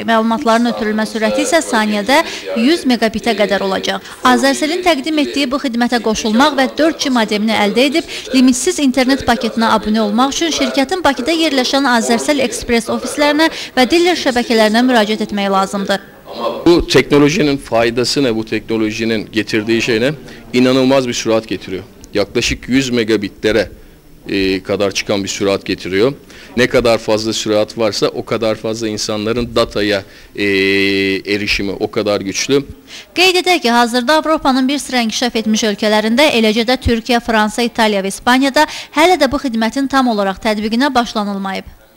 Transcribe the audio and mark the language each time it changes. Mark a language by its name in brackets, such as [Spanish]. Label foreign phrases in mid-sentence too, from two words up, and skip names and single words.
[Azerbaijani] Məlumatların ötürülmə sürəti isə saniyədə 100 megabitə qədər olacaq. Azercellin təqdim etdiyi bu xidmətə qoşulmaq və 4G modemini əldə edib limitsiz internet paketinə abunə olmaq üçün şirkətin Bakıda yerləşən Azercell Express ofislərinə və diller şəbəkələrinə müraciət etmək lazımdır. [Turkish] Bu teknolojinin faydası ne? Bu teknolojinin getirdiği şey ne? İnanılmaz bir sürat getiriyor. Yaklaşık 100 megabitlere kadar çıkan bir sürat getiriyor. Ne kadar fazla sürat varsa o kadar fazla insanların dataya erişimi o kadar güçlü. [Azerbaijani] Qeyd edək ki, hazırda Avropanın bir sıra inkişaf etmiş ölkələrində, eləcə də Türkiyə, Fransa, İtaliya və İspaniyada hələ də bu xidmətin tam olaraq tətbiqinə başlanılmayıb.